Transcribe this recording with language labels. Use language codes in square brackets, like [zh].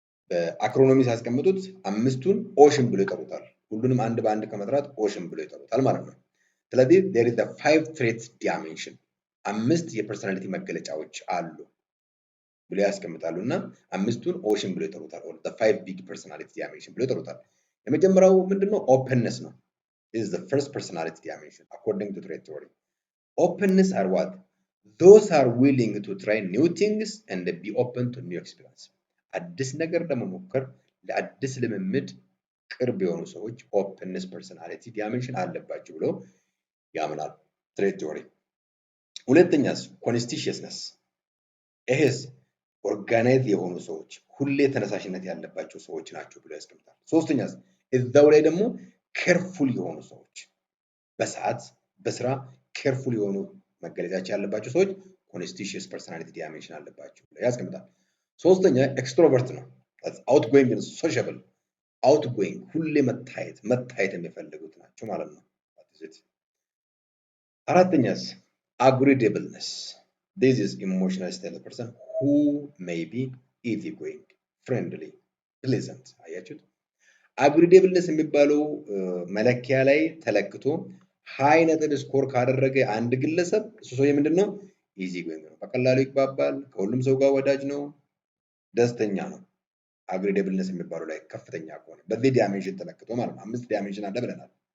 [am] በአክሮኖሚ ሲያስቀምጡት አምስቱን ኦሽን ብሎ ይጠሩታል። ሁሉንም አንድ በአንድ ከመጥራት ኦሽን ብሎ ይጠሩታል ማለት ነው። ስለዚህ [en] there is the five trait dimension [am] 5 የፐርሰናሊቲ መገለጫዎች አሉ ብሎ ያስቀምጣሉ እና አምስቱን ኦሽን ብሎ ይጠሩታል [en] or the five big personality dimension [am] ብሎ ይጠሩታል። የመጀመሪያው ምንድነው? ኦፕንነስ ነው። [en] This is the first personality dimension according to trait theory. Openness are what? Those are willing to try new things and be open to new experience. [am] አዲስ ነገር ለመሞከር ለአዲስ ልምምድ ቅርብ የሆኑ ሰዎች ኦፕንነስ ፐርሰናሊቲ ዲያሜንሽን አለባቸው ብሎ ያምናል ትሬት ቲዮሪ። ሁለተኛስ ኮንስቲሽየስነስ። ይሄስ ኦርጋናይዝ የሆኑ ሰዎች ሁሌ ተነሳሽነት ያለባቸው ሰዎች ናቸው ብሎ ያስቀምጣል። ሶስተኛስ እዛው ላይ ደግሞ ኬርፉል የሆኑ ሰዎች በሰዓት በስራ ኬርፉል የሆኑ መገለጫቸው ያለባቸው ሰዎች ኮንስቲሽየስ ፐርሰናሊቲ ዲያሜንሽን አለባቸው ብሎ ያስቀምጣል። ሶስተኛ ኤክስትሮቨርት ነው። አውትጎይንግ [en] and sociable outgoing [am] ሁሌ መታየት የሚፈልጉት ናቸው ማለት ነው። አራተኛስ agreeableness. [en] This is emotional stable person who may be easygoing, friendly, pleasant. [am] አያችሁት? agreeableness የሚባለው መለኪያ ላይ ተለክቶ ሃይ ነጥብ ስኮር ካደረገ አንድ ግለሰብ እሱ ሰው ምንድነው? easygoing ነው። በቀላሉ ይግባባል፣ ከሁሉም ሰው ጋር ወዳጅ ነው፣ ደስተኛ ነው። agreeableness የሚባለው ላይ ከፍተኛ ከሆነ በዚህ ዲያሜንሽን ተለክቶ ማለት ነው። 5 ዲያሜንሽን አለ ብለናል።